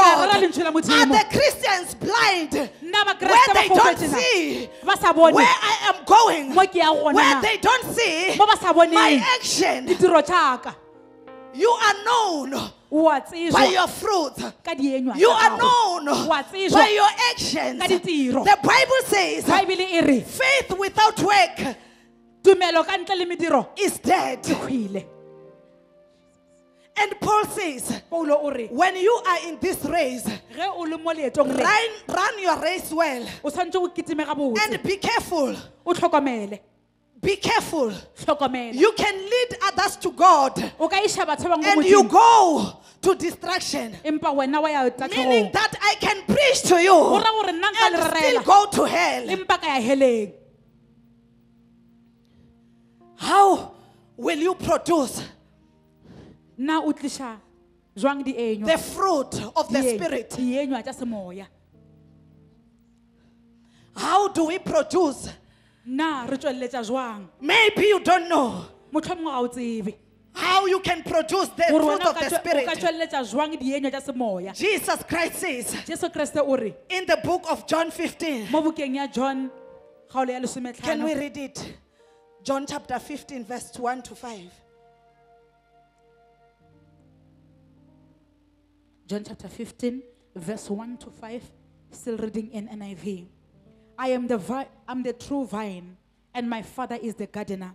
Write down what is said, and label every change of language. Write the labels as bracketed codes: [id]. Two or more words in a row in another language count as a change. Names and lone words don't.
[nso] Ka rera [en] God. [nso] lentswe la Are Modimo. [en] the Christians blind [nso] Nna ba [en] where [nso] Kreste ba [en] they don't [nso] foufetse na? [en] see [nso] Ba sa bone [en] where I am going? [nso] mo ke ya gona [en] Where [nso] na? [en] they don't see [nso] Mo ba sa boneng [en] my action? [nso] ditiro tša ka. [en] You are known [nso] O a [en] by [nso] tsejwa [en] your fruit. [nso] ka dienywa [en] You [nso] tša [en] are [nso] gago. [en] known [nso] Wa tsejwa [en] by your actions. [nso] ka ditiro. [en] The Bible says [nso] Baebele e re [en] faith without work [nso] tumelo ka ntle le mediro [en] is dead. [nso] e hwile. [en] And Paul says, [nso] Paulo o re [en] when you are in this race, [nso] ge o le mo leetong le [en] run your race well [nso] o tshwanetse o kitime gabotse, [en] and be careful. [nso] o tlhokomele, [en] Be careful. [nso] tlhokomele. [en] You can lead others to God [nso] O ka iša batho ba bangwe [en] and [nso] go [en] you [nso] Modimo, [en] go to distraction. [nso] empa wena wa ya [en] Meaning [nso] tatlhegong. [en] that I can preach to you [nso] Go ra gore nna nka le [en] and still [nso] rerela, [en] go to hell. [nso] empa ka ya heleng. [en] How will you produce [nso] Nna o tliša jwang dienywa [en] the fruit of the Spirit? [nso] dienywa tša semoya? [en] How do we produce? [nso] Nna re tšweletša jwang? [en] Maybe you don't know [nso] Mohlomongwe ga o tsebe [en] how you can produce the [nso] gore [en] fruit [nso] wena [en] of the [nso] o ka [en] Spirit. [nso] tšweletša jwang dienywa tša semoya. [en] Jesus Christ says [nso] Jesu Kriste o re [en] in the book of John 15. [nso] mo bukeng ya John kgaolo ya Can we 15, [en] read it? John chapter 15, verse 1 to 5. John chapter 15, verse 1 to 5, still reading in NIV. I am I'm the true vine, and my Father is the gardener.